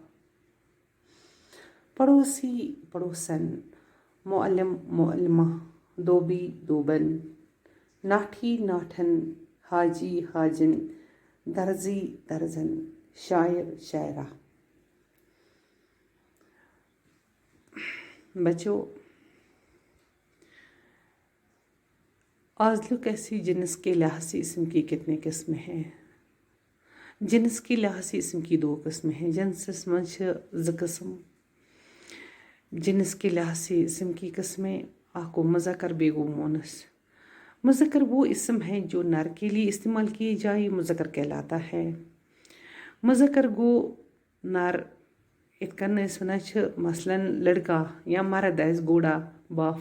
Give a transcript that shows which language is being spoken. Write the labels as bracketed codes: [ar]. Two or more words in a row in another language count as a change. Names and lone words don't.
[ur] پڑوسی، پڑوسن، معلم، معلمہ، دھوبی، دھوبن، ناٹھی، ناٹھن، حاجی، حاجن، درزی، درزن، شاعر، شاعرہ۔ بچوں، آج لوگ ایسی جنس کے لحاظ سے اسم کی کتنی قسمیں ہیں؟ جنس کے لحاظ سے اسم کی 2 قسمیں ہیں۔ [ks] جنسس منٛز چھِ 2 قسم۔ [ur] جنس کے لحاظ سے اسم کی قسمیں، [ks] اکھ گوٚو مذکر، بیٚیہِ گوٚو مونس۔ [ur] مذکر وہ اسم ہے جو نر کے لیے استعمال کی جائے، مذکر کہلاتا ہے۔ [ks] مذکر گوٚو نر، یِتھ کٔنۍ أسۍ وَنان چھِ مثلاً [ur] لڑکا یا مرد [ks] آسہِ [ur] گھوڑا، باپ۔